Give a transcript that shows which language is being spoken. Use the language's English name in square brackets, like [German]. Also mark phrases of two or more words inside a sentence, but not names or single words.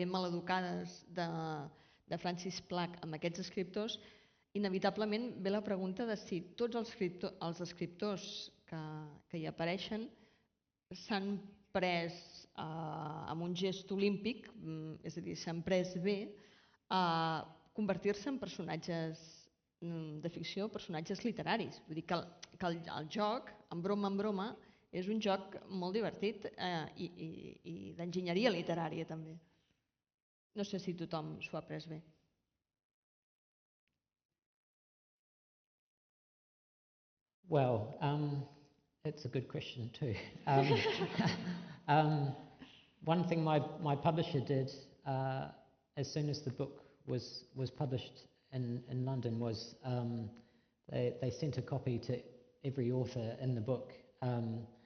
[Catalan] maleducades de Francis Plack amb aquests escriptors, inevitablement ve la pregunta de si tots els escriptors que hi apareixen s'han pres amb un gest olímpic, és a dir, s'han pres bé a convertir-se en personatges de ficció, personatges literaris. Vull dir que el joc, en broma, és un joc molt divertit i d'enginyeria literària també. No sé si tothom s'ho ha pres bé. [English] Well, it's a good question too. One thing my publisher did as soon as the book was published in London was they sent a copy to every author in the book, and